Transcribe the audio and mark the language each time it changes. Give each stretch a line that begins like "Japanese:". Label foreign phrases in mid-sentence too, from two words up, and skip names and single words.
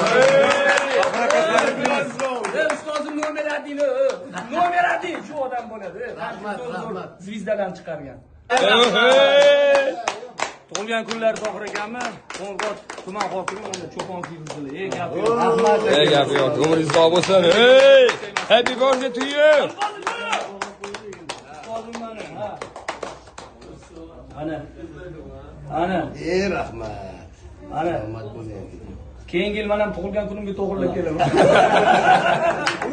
Uzbek: Ustozim
Russian: номер один
Uzbek: shu odam bo'ladi. Rahmat. Zvizdadan chiqargan. Tug'ilgan kunlar Tohir akamni Qo'ng'irot tuman hokimi unda cho'pon kiydirdilar. Ey gapi yo'q. Rahmat. Ey gapi yo'q. Umringiz sog' bo'lsin.
English: Hey! Happy birthday to you.
Uzbek: Ana. Ey rahmat. Ana. Rahmat bo'ling. Keyingi yil men ham tug'ilgan kunimga to'g'rilab kelaman.